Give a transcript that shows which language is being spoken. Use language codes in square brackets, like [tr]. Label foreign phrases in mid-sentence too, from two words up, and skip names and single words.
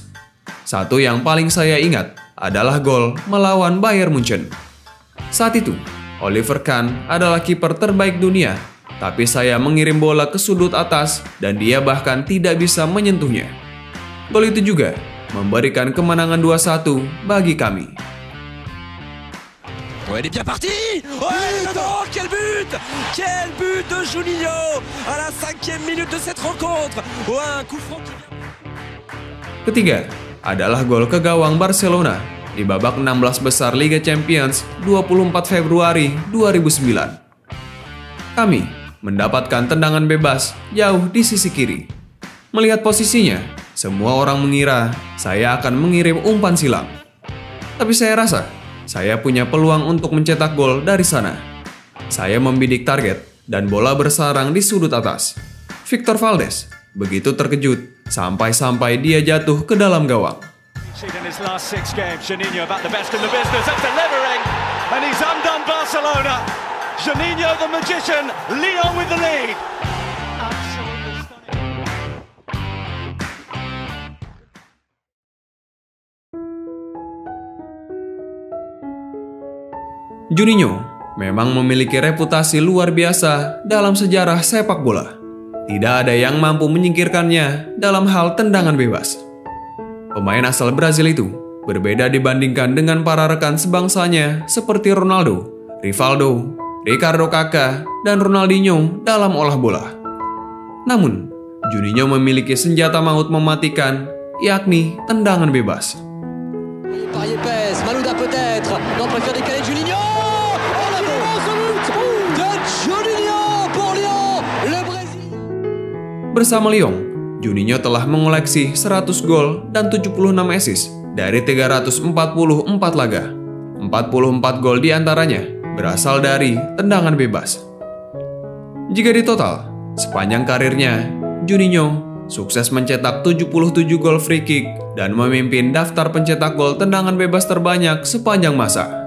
[id] Satu yang paling saya ingat adalah gol melawan Bayern Munchen. Saat itu, Oliver Kahn adalah kiper terbaik dunia, tapi saya mengirim bola ke sudut atas dan dia bahkan tidak bisa menyentuhnya. Gol itu juga memberikan kemenangan 2-1 bagi kami. [fr] Ouais, elle est bien partie. Ouais, non, quel but! Quel but de Juninho à la 5e minute de cette rencontre. Ouais, un coup franc qui vient. [id] Ketiga adalah gol ke gawang Barcelona di babak 16 besar Liga Champions 24 Februari 2009. Kami mendapatkan tendangan bebas jauh di sisi kiri. Melihat posisinya, semua orang mengira saya akan mengirim umpan silang. Tapi saya rasa saya punya peluang untuk mencetak gol dari sana. Saya membidik target dan bola bersarang di sudut atas. Victor Valdes begitu terkejut sampai-sampai dia jatuh ke dalam gawang. [en] In his last 6 games, Juninho about the best in the business and delivering, and he's undone Barcelona. Juninho the magician, Lyon with the lead. Absolutely stunning. [id] Juninho memang memiliki reputasi luar biasa dalam sejarah sepak bola. Tidak ada yang mampu menyingkirkannya dalam hal tendangan bebas. Pemain asal Brazil itu berbeda dibandingkan dengan para rekan sebangsanya seperti Ronaldo, Rivaldo, Ricardo Kakak, dan Ronaldinho dalam olah bola. Namun, Juninho memiliki senjata maut mematikan, yakni tendangan bebas. [fr] Parier pèse, Malouda peut-être. Non, préfère décaler Juninho. Oh la volée de Juninho pour Lyon, le Brésil. [id] Bersama Lyon, Juninho telah mengoleksi 100 gol dan 76 assist dari 344 laga. 44 gol diantaranya berasal dari tendangan bebas. Jika ditotal, sepanjang karirnya, Juninho sukses mencetak 77 gol [en] free kick [id] dan memimpin daftar pencetak gol tendangan bebas terbanyak sepanjang masa.